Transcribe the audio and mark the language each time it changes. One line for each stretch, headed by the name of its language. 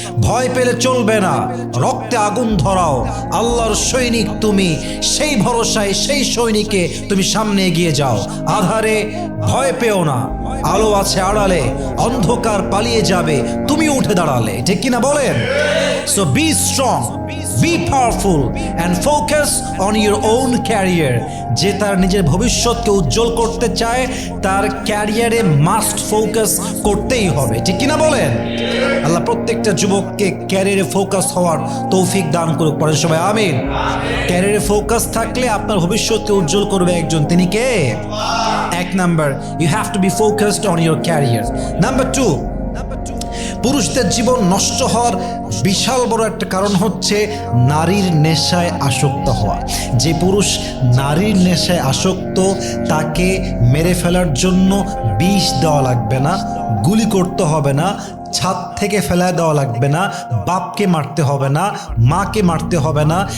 Bangla: ভয় পেলে চলবে না, রক্তে আগুন ধরাও, আল্লাহর সৈনিক তুমি, সেই ভরসায় সেই সৈনিকে তুমি সামনে এগিয়ে যাও। আধারে ভয় পেও না, আলো আছে আড়ালে, অন্ধকার পালিয়ে যাবে তুমি উঠে দাঁড়ালে। ঠিক কিনা বলেন?
English: So be strong, be powerful and focus on your own career.
Bangla: যে তার নিজের ভবিষ্যৎকে উজ্জ্বল করতে চায় তার ক্যারিয়ারে মাস্ট ফোকাস করতেই হবে। ঠিক কিনা বলেন? আল্লাহ প্রত্যেকটা যুবককে ক্যারিয়ারে ফোকাস হওয়ার তৌফিক দান করুক। পরে সবাই আমিন। ক্যারিয়ারে ফোকাস থাকলে আপনার ভবিষ্যৎকে উজ্জ্বল করবে একজন, তিনি কে?
English: 1 number, you have to be focused on your career.
Bangla: Number 2, পুরুষদের জীবন নষ্ট হওয়ার বিশাল বড় একটা কারণ হচ্ছে নারীর নেশায় আসক্ত হওয়া। যে পুরুষ নারীর নেশায় আসক্ত, তাকে মেরে ফেলার জন্য বিষ দেওয়া লাগবে না, গুলি করতে হবে না, ছাদ থেকে ফেলা দেওয়া লাগবে না, বাপকে মারতে হবে না, মাকে মারতে হবে না।